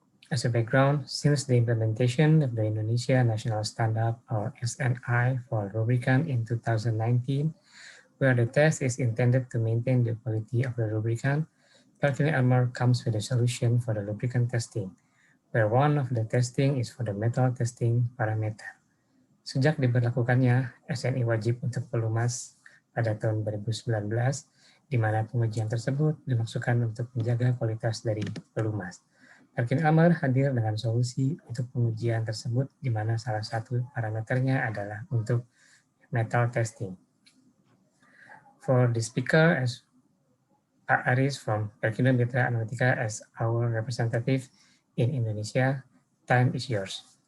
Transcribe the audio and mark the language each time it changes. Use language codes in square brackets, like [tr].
[en] As a background, since the implementation of the Indonesia National Standard or SNI for lubricant in 2019, where the test is intended to maintain the quality of the lubricant, Perkini Amal comes with a solution for the lubricant testing, where one of the testing is for the metal testing parameter. [id] Sejak diberlakukannya SNI wajib untuk pelumas pada tahun 2019, di mana pengujian tersebut dimaksudkan untuk menjaga kualitas dari pelumas. Perkini Amal hadir dengan solusi untuk pengujian tersebut, di mana salah satu parameternya adalah untuk metal testing. [en] For the speaker, as Pak Aris from Perkini Mitra Analytica as our representative in Indonesia, time is yours.